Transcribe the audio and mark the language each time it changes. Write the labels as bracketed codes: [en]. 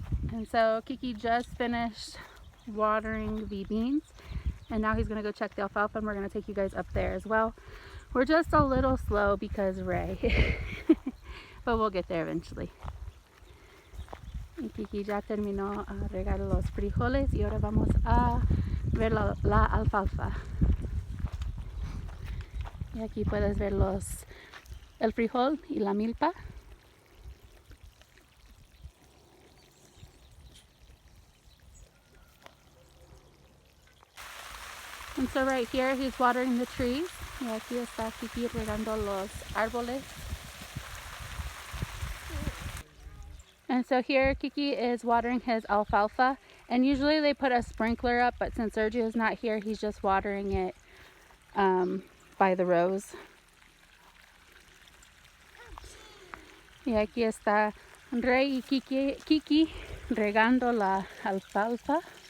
[en] And so Keke just finished watering the beans and now he's gonna go check the alfalfa and we're gonna take you guys up there as well. We're just a little slow because Ray, but we'll get there eventually. [es] Y Keke ya terminó a regar los frijoles y ahora vamos a ver la alfalfa. Y aquí puedes ver el frijol y la milpa. [en] And so right here he's watering the trees. [es] Y aquí está Keke regando los árboles. [en] And so here Keke is watering his alfalfa. And usually they put a sprinkler up, but since Sergio's not here, he's just watering it by the rows. [es] Y aquí está Rey y Keke regando la alfalfa.